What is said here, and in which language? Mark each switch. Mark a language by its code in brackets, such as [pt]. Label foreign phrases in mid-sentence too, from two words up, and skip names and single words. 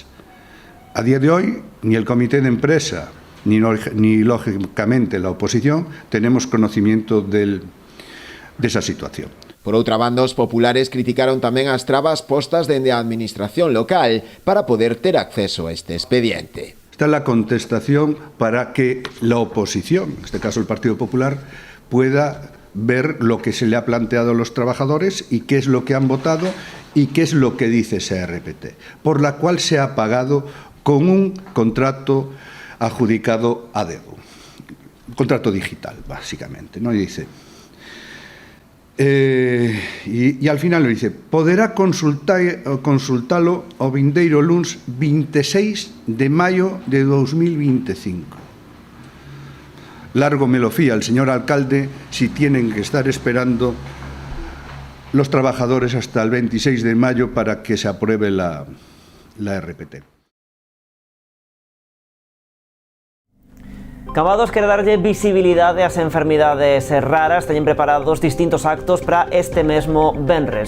[es] A día de hoy, ni el Comité de Empresa, ni lógicamente la oposición, tenemos conocimiento de esa situación. [gl] Por outra banda, os populares criticaron tamén as trabas postas dende a administración local para poder ter acceso a este expediente. [es] Esta es la contestación para que la oposición, en este caso el Partido Popular, pueda ver lo que se le ha planteado a los trabajadores y qué es lo que han votado y qué es lo que dice esa RPT, por la cual se ha pagado con un contrato adjudicado a dedo. Contrato digital, básicamente, ¿no? Y dice... e al final lo dice, [gl] poderá consultalo o vindeiro luns 26 de maio de 2025. [es] Largo me lo fía el señor alcalde si tienen que estar esperando los trabajadores hasta el 26 de mayo para que se apruebe la RPT. [gl] Cambados quere darlle visibilidade ás enfermidades raras. Teñen preparados distintos actos para este mesmo venres.